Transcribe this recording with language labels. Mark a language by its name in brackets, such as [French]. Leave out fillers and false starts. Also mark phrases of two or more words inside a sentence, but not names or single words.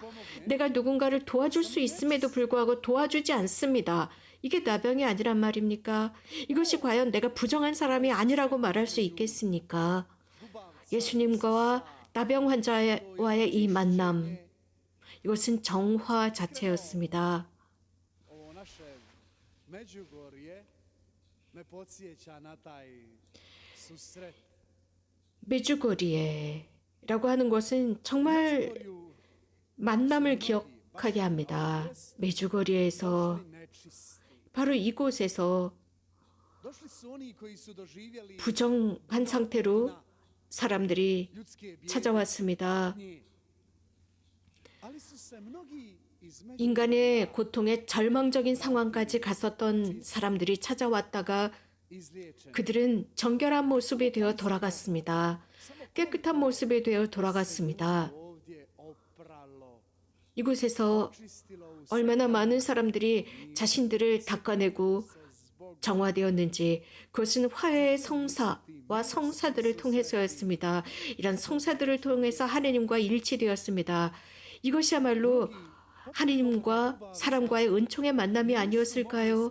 [Korean] 내가 누군가를 도와줄 수 있음에도 불구하고 도와주지 않습니다. 이게 나병이 아니란 말입니까? 이것이 과연 내가 부정한 사람이 아니라고 말할 수 있겠습니까? 예수님과 나병 환자와의 이 만남, 이것은 정화 자체였습니다. [Croatian] ovo naše Međugorje me podsjeća na taj susret. [Korean] 메주거리에라고 하는 것은 정말 [Croatian] Međugorju [Korean] 만남을 기억하게 합니다. 메주거리에서 [Croatian] nečisti. [Korean] 바로 이곳에서 [Croatian] Došli su oni koji su doživjeli [Korean] 부정한 상태로 사람들이 [Croatian] ljudske bijednje, [Korean] 찾아왔습니다. [Croatian] ali su se mnogi iz [Korean] 인간의 고통에 절망적인 상황까지 갔었던 사람들이 찾아왔다가 [Croatian] izliječeni. [Korean] 그들은 정결한 모습이 되어 돌아갔습니다. 깨끗한 모습이 되어 돌아갔습니다. [Croatian] ovdje opralo, [Korean] 이곳에서 [Croatian] čistilo u [Korean] 얼마나 많은 사람들이 자신들을 닦아내고 [Croatian] zbog [Korean] 정화되었는지, 그것은 화해의 성사와 성사들을 통해서였습니다. 이런 성사들을 통해서 하나님과 일치되었습니다. 이것이야말로 하나님과 사람과의 은총의 만남이 아니었을까요?